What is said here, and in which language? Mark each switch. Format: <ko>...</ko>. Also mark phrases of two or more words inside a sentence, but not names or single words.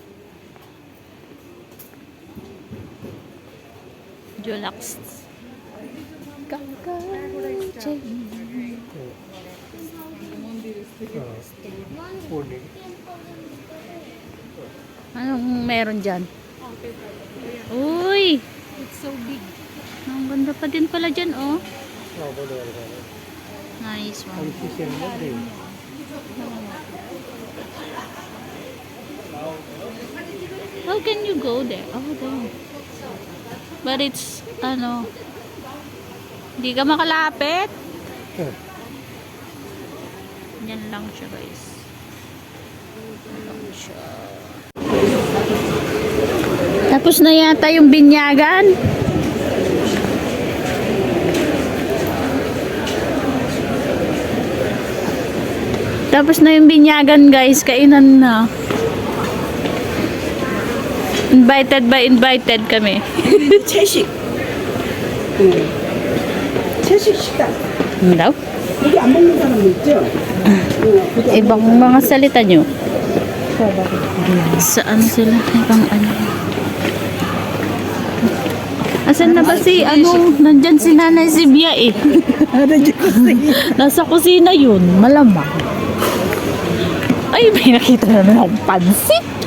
<tl>Jolax. Anong meron dyan? Uy!</tl> <en>It's so big.</en> <tl>Ang ganda pa din pala dyan, oh.</tl> <en>Nice one. How can you go there? Oh, there. But it's,</en> <tl>ano, hindi ka makalapit. Yan lang siya, guys. Yan lang siya. Tapos na yata yung binyagan. Tapos na yung binyagan, guys. Kainan na. Invited kami.</tl> <ko>채식. 채식 식당.</ko> <tl>Ano daw?</tl> <ko>여기 안 먹는 사람 있죠?</ko> <tl>Ibang mga salita nyo. Saan sila? Ibang ano? Asan na ba si, nandyan si Nanay Sibia eh. Nasa kusina yun, malamang. Ay, may nakita naman akong pansit.</tl>